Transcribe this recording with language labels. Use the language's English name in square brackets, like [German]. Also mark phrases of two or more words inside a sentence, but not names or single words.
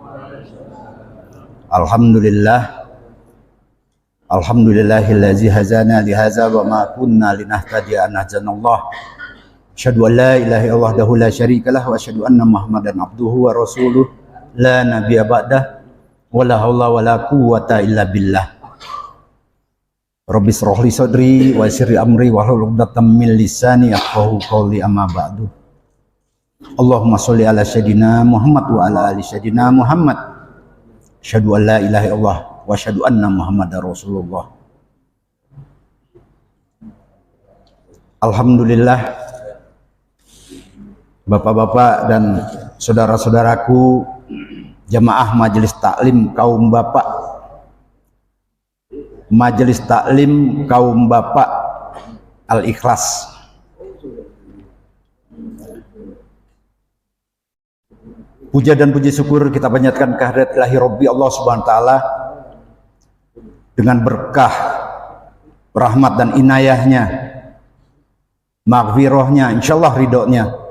[Arabic] الحمد لله الذي هدانا لهذا وما كنا لنهتدي أن هدانا الله. أشهد أن لا إله إلا الله وحده لا شريك له وأشهد أن محمدا عبده ورسوله لا نبي بعده ولا حول ولا قوة إلا بالله. رب اشرح لي صدري ويسر لي أمري واحلل عقدة من لساني يفقهوا قولي أما بعد. اللهم صل على سيدنا محمد وعلى آل سيدنا محمد. أشهد أن لا إله إلا الله وأشهد أن محمدا رسول الله. Alhamdulillah, [Indonesian] Bapak-bapak dan saudara-saudaraku jamaah Majelis Taklim kaum bapak, Majelis Taklim kaum bapak Al-Ikhlas. Puja dan puji syukur kita panjatkan kehadirat [Arabic] إلهي ربي الله سبحانه وتعالى [Indonesian] dengan berkah, rahmat dan inayahnya, maghfirahnya, insyaallah ridhonya.